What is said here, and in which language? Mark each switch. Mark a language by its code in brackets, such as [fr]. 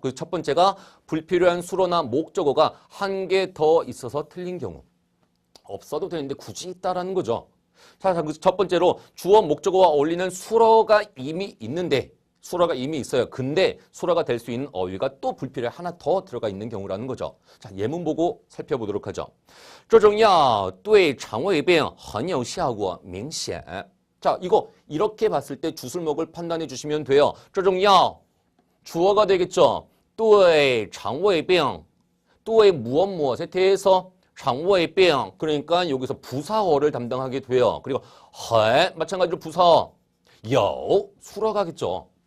[ko] 그 첫 번째가 불필요한 수로나 목적어가 한 개 더 있어서 틀린 경우. 없어도 되는데 굳이 있다라는 거죠. 자, 첫 번째로 주어 목적어와 어울리는 수로가 이미 있는데 수로가 이미 있어요. 근데 수로가 될 수 있는 어휘가 또 불필요해 하나 더 들어가 있는 경우라는 거죠. 자, 예문 보고 살펴보도록 하죠. [zh] 这种药对肠胃病很有效果明显. [ko] 자, 이거 이렇게 봤을 때 주술목을 판단해 주시면 돼요. 这种药 주어가 되겠죠. [zh] 对肠胃病 [ko] 또의 무엇에 대해서 肠胃病 그러니까 여기서 부사어를 담당하게 돼요. 그리고 很 마찬가지로 부사어 有 수로가겠죠.